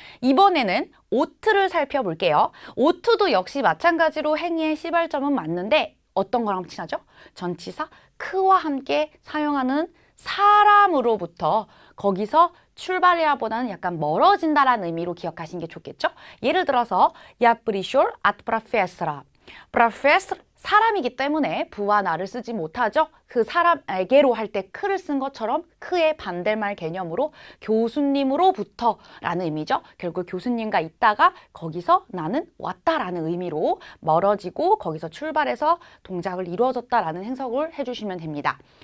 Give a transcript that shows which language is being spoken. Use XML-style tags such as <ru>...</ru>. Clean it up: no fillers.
<ko>이번에는 오트를 살펴볼게요. 오트도 역시 마찬가지로 행위의 시발점은 맞는데 어떤 거랑 친하죠? 전치사 크와 함께 사용하는 사람으로부터 거기서 출발이라 보다는 약간 멀어진다라는 의미로 기억하시는 게 좋겠죠? 예를 들어서</ko> <ru>Я пришел от профессора.</ru> <ko>Professor, 사람이기 때문에 부와 나를 쓰지 못하죠? 그 사람에게로 할 때 크를 쓴 것처럼 크의 반대말 개념으로 교수님으로부터 라는 의미죠. 결국 교수님과 있다가 거기서 나는 왔다라는 의미로 멀어지고 거기서 출발해서 동작을 이루어졌다라는 해석을 해주시면 됩니다.</ko>